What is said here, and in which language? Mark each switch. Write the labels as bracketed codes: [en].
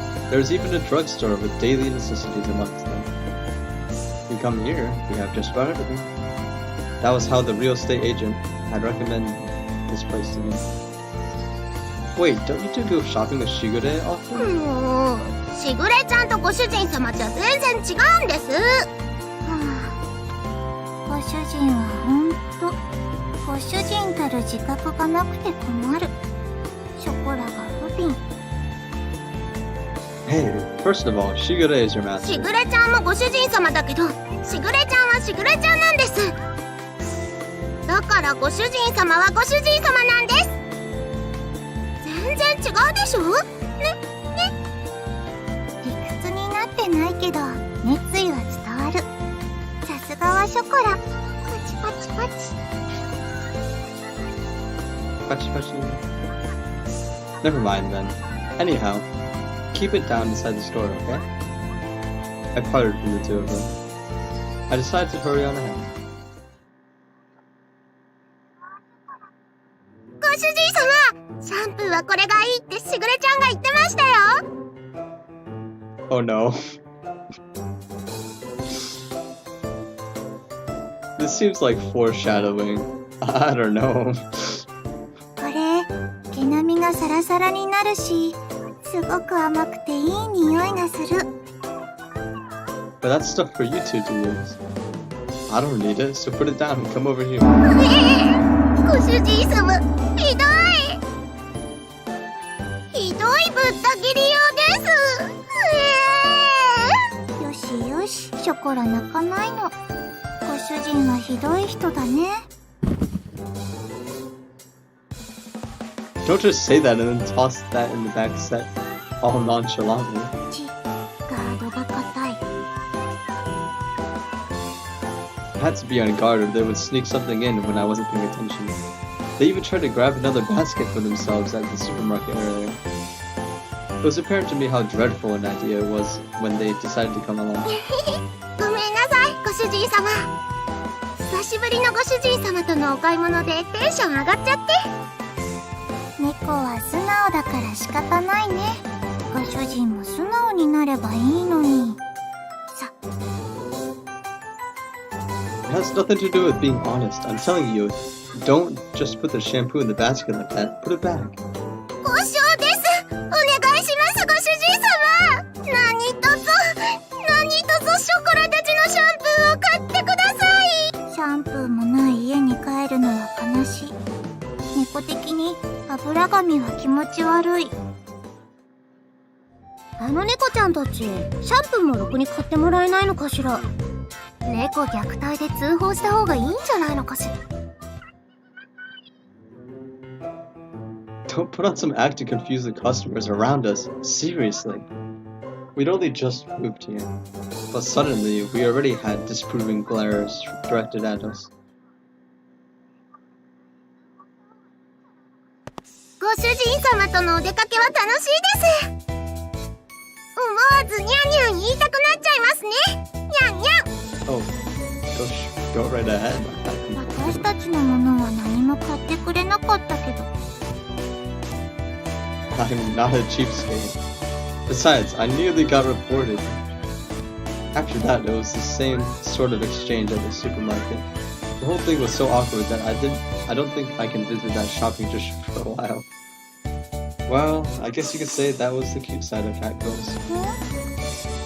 [en] There was even a drugstore with daily necessities amongst them. We come here, we have just about everything. That was how the real estate agent had recommended this place to me. Wait, don't you two go shopping with Shigure often? [ja] もう、しぐれちゃんとご主人様じゃ全然違うんです。ご主人はほんと、ご主人たる自覚がなくて困る。ショコラが不憫。 [en] Hey, first of all, Shigure is your [ja] し [en] master. [ja] ぐれちゃんもご主人様だけど、しぐれちゃんはしぐれちゃんなんです。だからご主人様はご主人様なんです。全然違うでしょ。ね。理屈になってないけど熱意は伝わる。さすがはショコラ。パチパチパチ。 [en] Pachi pachi. Never mind then. Anyhow, keep it down inside the store, okay? I parted from the two of them. I decided to hurry on ahead. [ja] ご主人様、シャンプーはこれがいいってしぐれちゃんが言ってましたよ。 [en] Oh no. This seems like foreshadowing. I don't know. [ja] これ毛並みがサラサラになるし、すごく甘くていい匂いがする。 [en] But that's stuff for you two to use. I don't need it, so put it down and come over here. [ja] ご主人様、ひどい。ひどいぶった切りようです。よしよし、ショコラ泣かないの。ご主人はひどい人だね。 [en] Don't just say that and then toss that in the back set all nonchalantly. [ja] ガードが硬い。 [en] I had to be on guard or they would sneak something in when I wasn't paying attention. They even tried to grab another basket for themselves at the supermarket earlier. It was apparent to me how dreadful an idea it was when they decided to come along. [ja] ごめんなさい、ご主人様。久しぶりのご主人様とのお買い物でテンション上がっちゃって。猫は素直だから仕方ないね。ご主人も素直になればいいのに。さ。 [en] It has nothing to do with being honest. I'm telling you, don't just put the shampoo in the basket like that. Put it back. [ja] 交渉です。お願いします、ご主人様。何卒ショコラたちのシャンプーを買ってください。シャンプーもない家に帰るのは悲しい。猫的に油髪は気持ち悪い。あの猫ちゃんたち、シャンプーもろくに買ってもらえないのかしら。猫虐待で通報した方がいいんじゃないのかしら。 [en] Don't put on some act to confuse the customers around us. Seriously. We'd only just moved here. But suddenly, we already had disapproving glares directed at us. [ja] ご主人様とのお出かけは楽しいです。思わずニャンニャン言いたくなっちゃいますね。ニャンニャン。 [en] Oh, go right ahead. [ja] 私たちのものは何も買ってくれなかったけど。 [en] I'm not a cheapskate. Besides, I nearly got reported. After that, it was the same sort of exchange at the supermarket. The whole thing was so awkward that I don't think I can visit that shopping district for a while. Well, I guess you could say that was the cute side of cat girls.